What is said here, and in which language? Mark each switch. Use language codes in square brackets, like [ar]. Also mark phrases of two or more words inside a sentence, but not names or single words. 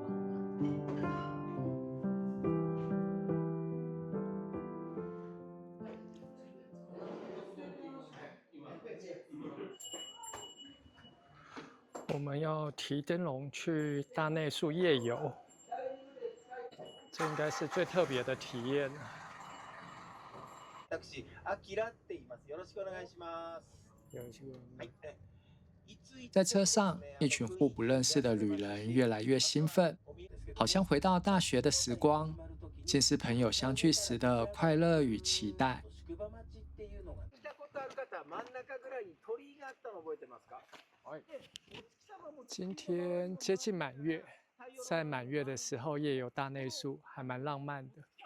[zh] 我們要提燈籠去大內宿夜遊，這應該是最特別的體驗。 [ja] 私、アキラって言います。よろしくお願いします。よろしく。はい。 [zh] 在車上，一群互不認識的旅人越來越興奮，好像回到大學的時光，竟是朋友相聚時的快樂與期待。今天接近滿月，在滿月的時候夜遊大內宿，還蠻浪漫的。